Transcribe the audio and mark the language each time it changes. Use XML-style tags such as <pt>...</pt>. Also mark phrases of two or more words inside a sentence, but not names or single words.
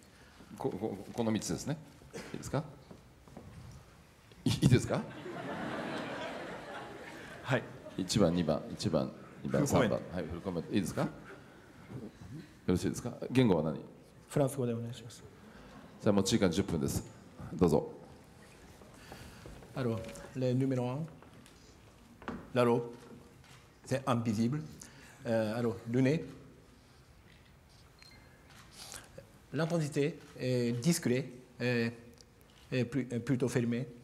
<ja>この3つですね。いいですか。いいですか。はい。 1番、2番、1番、2番、3番。はい、フルコメント。いいですか。よろしいですか。言語は何。フランス語でお願いします。じゃあ持ち時間10分です。どうぞ。</ja> <fr>Alors, le numéro 1, la robe, c'est invisible. Alors, le nez, l'intensité est discrète et plutôt fermée.</fr>